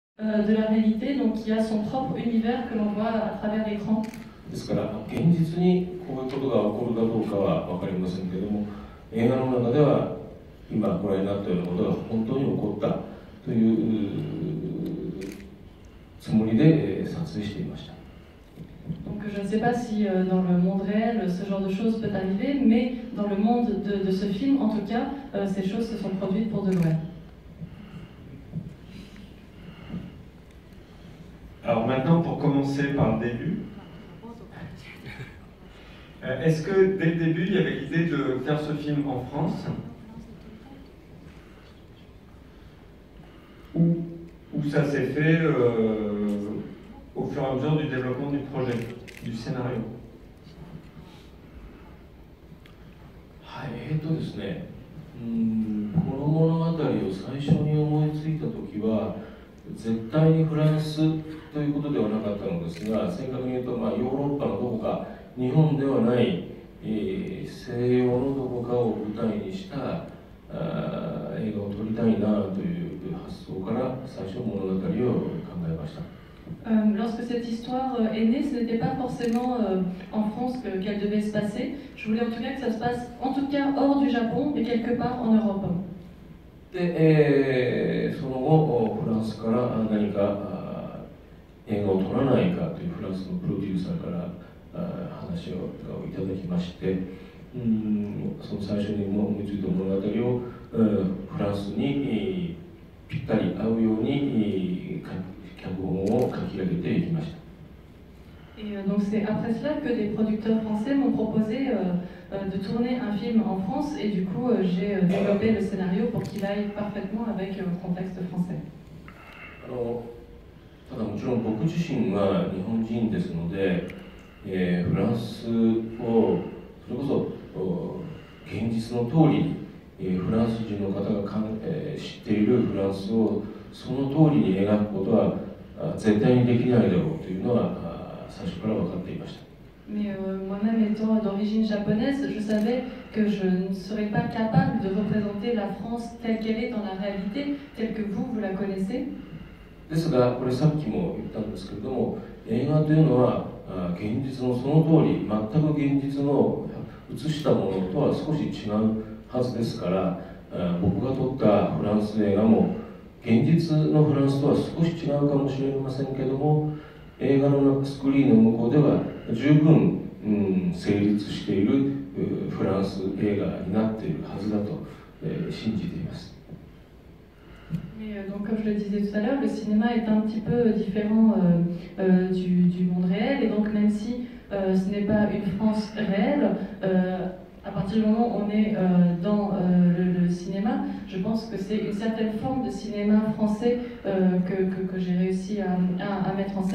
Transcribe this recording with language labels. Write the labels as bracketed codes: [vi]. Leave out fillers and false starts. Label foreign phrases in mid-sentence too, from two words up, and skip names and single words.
[fr] de la réalité, donc qui a son propre univers que l'on voit à travers l'écran. [ja] ですから現実にこういうことが起こるかどうかは分かりませんけれども、映画の中では今ご覧になったようなことが本当に起こったというつもりで撮影していました。 [fr] Donc je ne sais pas si dans le monde réel ce genre de choses peut arriver, mais dans le monde de ce film, en tout cas, ces choses se sont produites pour de vrai. Alors maintenant, pour commencer par le début, est-ce que dès le début, il y avait l'idée de faire ce film en France ou ça s'est fait au fur et à mesure du développement du projet, du scénario? [ja] はい、ですね、この物語を最初に思いついた時は絶対にフランスということではなかったのですが、正確に言うと、ヨーロッパのどこか日本ではない、西洋のどこかを舞台にした映画を撮りたいなという発想から最初物語を考えました。 [fr] Lorsque cette histoire est née, ce n'était pas forcément en France qu'elle devait se passer. Je voulais en tout cas que ça se passe, en tout cas hors du Japon, et quelque part en Europe. [ja] で、その後フランスから何か映画を撮らないかというフランスのプロデューサーから話をいただきまして、その最初に思いついた物語をフランスにぴったり合うように脚本を書き上げていきました。 [fr] Et donc c'est après cela que des producteurs français m'ont proposé de tourner un film en France, et du coup j'ai développé le scénario pour qu'il aille parfaitement avec le contexte français. [ja] ただもちろん僕自身は日本人ですので、フランスをそれこそ現実の通りに、フランス人の方が知っているフランスをその通りに描くことは絶対にできないだろうというのは最初から分かっていました。 [fr] Mais moi-même étant d'origine japonaise, je savais que je ne serais pas capable de représenter la France telle qu'elle est dans la réalité, telle que vous la connaissez. [ja] ですが、これさっきも言ったんですけれども、映画というのは現実のその通り、全く現実の映したものとは少し違うはずですから、僕が撮ったフランス映画も現実のフランスとは少し違うかもしれませんけども、映画のスクリーンの向こうでは十分、成立しているフランス映画になっているはずだと、信じています。 [fr] Mais donc, comme je le disais tout à l'heure, le cinéma est un petit peu différent du monde réel, et donc même si ce n'est pas une France réelle, à partir du moment où on est dans le cinéma, je pense que c'est une certaine forme de cinéma français que j'ai réussi à mettre en scène.